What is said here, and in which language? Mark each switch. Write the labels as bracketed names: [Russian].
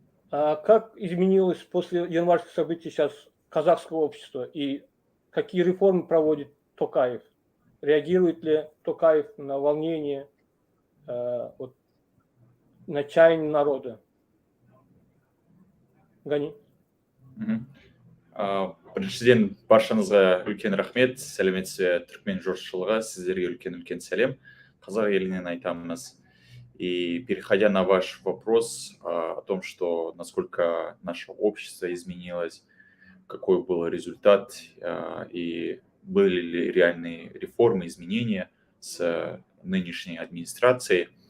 [Russian] Как изменилось после январских событий сейчас казахское общество и какие реформы проводит Токаев? Реагирует ли Токаев на волнение, на чаяние народа? Гани. [Kazakh] Біріншіден баршаңызға үлкен рахмет, сәлеметсіз түркмен жұртшылығы, сіздерге үлкен сәлем, қазақ елінен айтамыз. [Russian] И переходя на ваш вопрос о том, что насколько наше общество изменилось, какой был результат и были ли реальные реформы, изменения с нынешней администрацией.